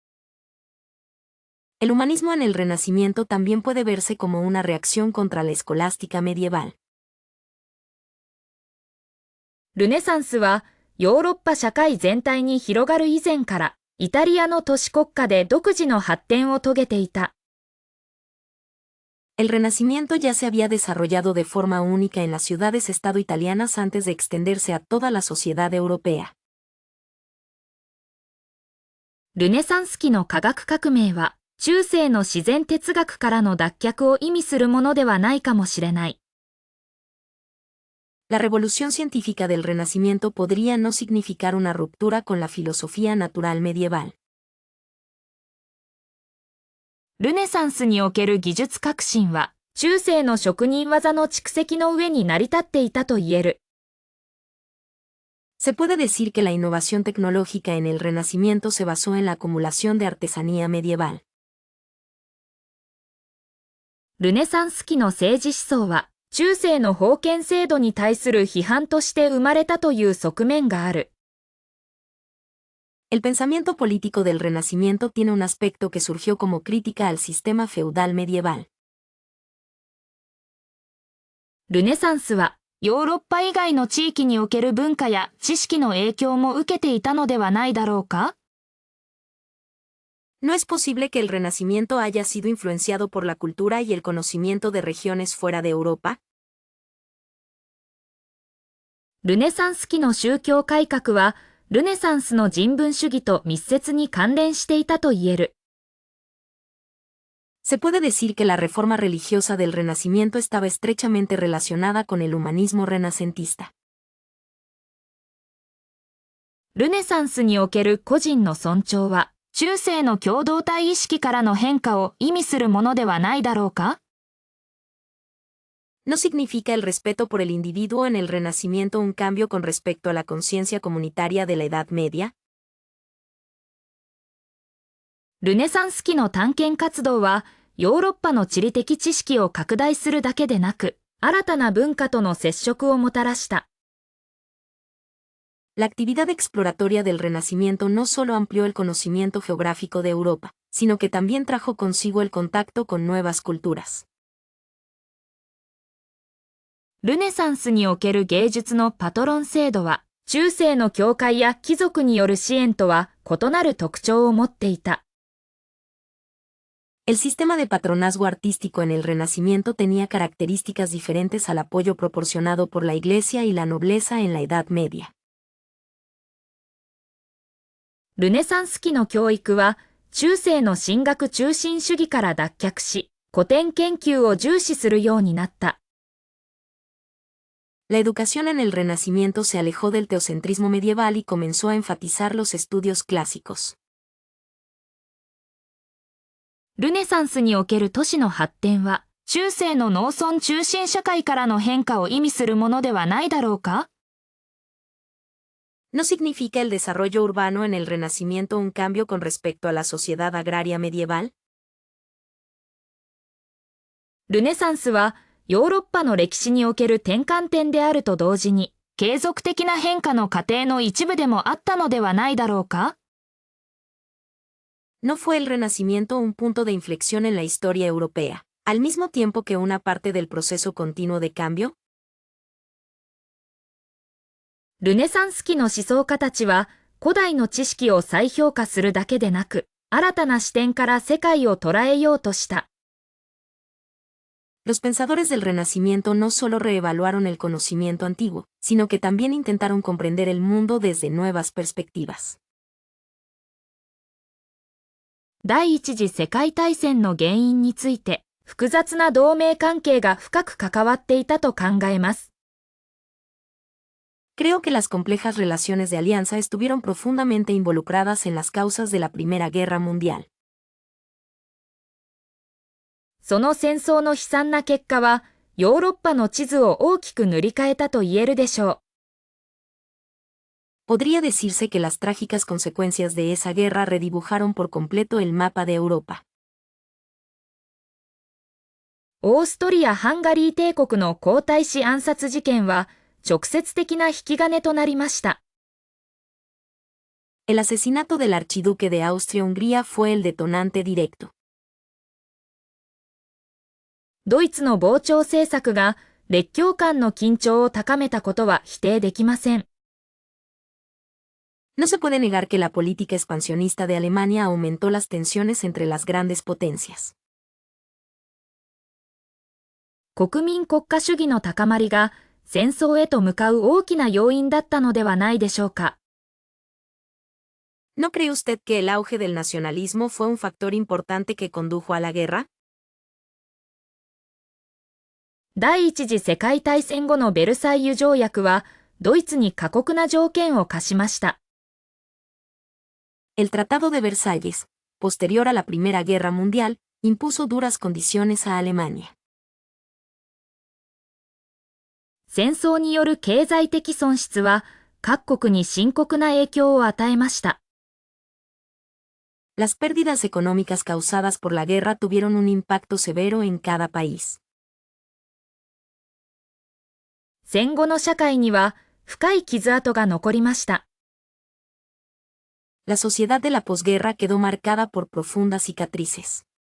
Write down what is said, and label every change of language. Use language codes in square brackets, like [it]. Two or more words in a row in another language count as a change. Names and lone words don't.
[es] El humanismo en el Renacimiento también puede verse como una reacción contra la escolástica medieval. [ja] ルネサンスは、ヨーロッパ社会全体に広がる以前から、イタリアの都市国家で独自の発展を遂げていた。 [es] El Renacimiento ya se había desarrollado de forma única en las ciudades-estado italianas antes de extenderse a toda la sociedad europea. [ja] ルネサンス期の科学革命は、中世の自然哲学からの脱却を意味するものではないかもしれない。 [es] La revolución científica del Renacimiento podría no significar una ruptura con la filosofía natural medieval. [ja] ルネサンスにおける技術革新は、中世の職人技の蓄積の上に成り立っていたと言える。 [es] Se puede decir que la innovación tecnológica en el Renacimiento se basó en la acumulación de artesanía medieval. [ja] ルネサンス期の政治思想は、中世の封建制度に対する批判として生まれたという側面がある。 [es] El pensamiento político del Renacimiento tiene un aspecto que surgió como crítica al sistema feudal medieval. [ja] ルネサンスは、ヨーロッパ以外の地域における文化や知識の影響も受けていたのではないだろうか？ [es] ¿No es posible que el Renacimiento haya sido influenciado por la cultura y el conocimiento de regiones fuera de Europa? [ja] ルネサンス期の宗教改革は、ルネサンスの人文主義と密接に関連していたと言える。 [es] Se puede decir que la reforma religiosa del Renacimiento estaba estrechamente relacionada con el humanismo renacentista. [ja] ルネサンスにおける個人の尊重は、中世の共同体意識からの変化を意味するものではないだろうか？ [es] ¿No significa el respeto por el individuo en el Renacimiento un cambio con respecto a la conciencia comunitaria de la Edad Media? [ja] ルネサンス期の探検活動は、ヨーロッパの地理的知識を拡大するだけでなく、新たな文化との接触をもたらした。 [es] La actividad exploratoria del Renacimiento no solo amplió el conocimiento geográfico de Europa, sino que también trajo consigo el contacto con nuevas culturas. [ja] ルネサンスにおける芸術のパトロン制度は、中世の教会や貴族による支援とは異なる特徴を持っていた。 [es] El sistema de patronazgo artístico en el Renacimiento tenía características diferentes al apoyo proporcionado por la Iglesia y la nobleza en la Edad Media. [ja] ルネサンス期の教育は、中世の神学中心主義から脱却し、古典研究を重視するようになった。 [es] La educación en el Renacimiento se alejó del teocentrismo medieval y comenzó a enfatizar los estudios clásicos. [ja] ルネサンスにおける都市の発展は、中世の農村中心社会からの変化を意味するものではないだろうか？ [es] ¿No significa el desarrollo urbano en el Renacimiento un cambio con respecto a la sociedad agraria medieval? [ja] ルネサンスはヨーロッパの歴史における転換点であると同時に、継続的な変化の過程の一部でもあったのではないだろうか？ [es] ¿No fue el Renacimiento un punto de inflexión en la historia europea, al mismo tiempo que una parte del proceso continuo de cambio? [ja] ルネサンス期の思想家たちは、古代の知識を再評価するだけでなく、新たな視点から世界を捉えようとした。 [es] Los pensadores del Renacimiento no solo reevaluaron el conocimiento antiguo, sino que también intentaron comprender el mundo desde nuevas perspectivas. [ja] 第一次世界大戦の原因について、複雑な同盟関係が深く関わっていたと考えます。 [es] Creo que las complejas relaciones de alianza estuvieron profundamente involucradas en las causas de la Primera Guerra Mundial. [ja] その戦争の悲惨な結果は、ヨーロッパの地図を大きく塗り替えたと言えるでしょう。 [es] Podría decirse que las trágicas consecuencias de esa guerra redibujaron por completo el mapa de Europa. [ja] オーストリア・ハンガリー帝国の皇太子暗殺事件は、直接的な引き金となりました。 [es] El asesinato del archiduque de Austria-Hungría fue el detonante directo. [ja] ドイツの膨張政策が列強間の緊張を高めたことは否定できません。 [es] No se puede negar que la política expansionista de Alemania aumentó las tensiones entre las grandes potencias. [ja] 国民国家主義の高まりが戦争へと向かう大きな要因だったのではないでしょうか。 [es] ¿No cree usted que el auge del nacionalismo fue un factor importante que condujo a la guerra? [ja] 第一次世界大戦後のベルサイユ条約は、ドイツに過酷な条件を課しました。 [es] El Tratado de Versalles, posterior a la Primera Guerra Mundial, impuso duras condiciones a Alemania. [ja] 戦争による経済的損失は、各国に深刻な影響を与えました。 [es] Las pérdidas económicas causadas por la guerra tuvieron un impacto severo en cada país. [ja] 戦後の社会には深い傷跡が残りました。 [es] La sociedad de la posguerra quedó marcada por profundas cicatrices.